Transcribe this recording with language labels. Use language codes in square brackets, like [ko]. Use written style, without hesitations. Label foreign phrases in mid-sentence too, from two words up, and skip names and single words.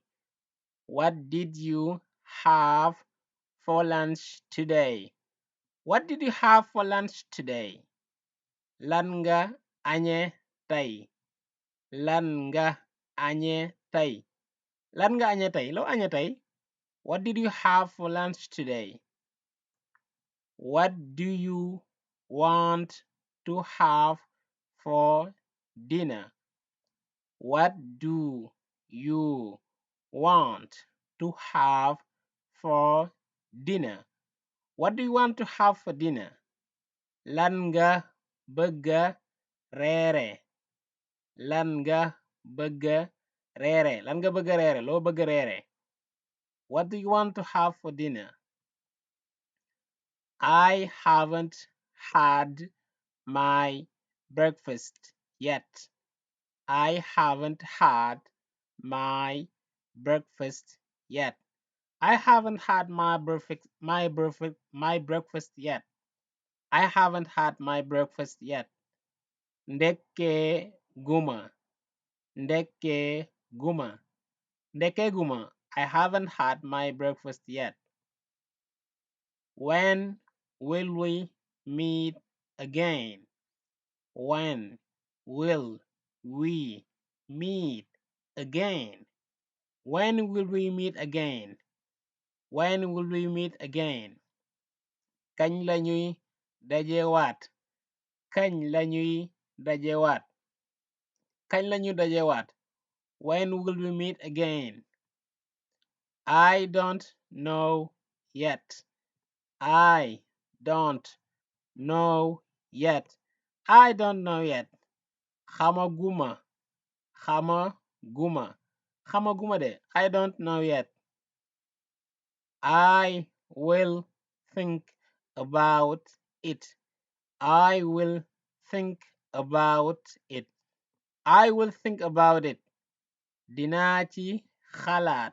[en] What did you have for lunch today? What did you have for lunch today? [wo] Lan nga añe tey? Lan nga añe tey? Lan nga añe tey? Loo añe tey? [en] What did you have for lunch today? What do you want to have for dinner? What do you want to have for dinner? What do you want to have for dinner? [wo] Lan nga bëgga reere? Lan nga bëgga reere? Lan nga bëgga reere? Loo bëgga reere? [en] What do you want to have for dinner? I haven't had my breakfast yet. I haven't had my breakfast yet. I haven't had my breakfast yet. I haven't had my breakfast yet. [wo] Ndekke guma. Ndekke guma. Ndekke guma. [en] I haven't had my breakfast yet. When will we meet again? When will we meet again? When will we meet again? When will we meet again? [wo] Kañ lañuy dajewaat? Kañ lañuy dajewaat? Kañ lañuy dajewaat? [en] When will we meet again? I don't know yet. I don't know yet. I don't know yet. [wo] xamaguma xamaguma xamaguma de [en] I don't know yet. I will think about it. I will think about it. I will think about it. [wo] Dinaa ci xalaat.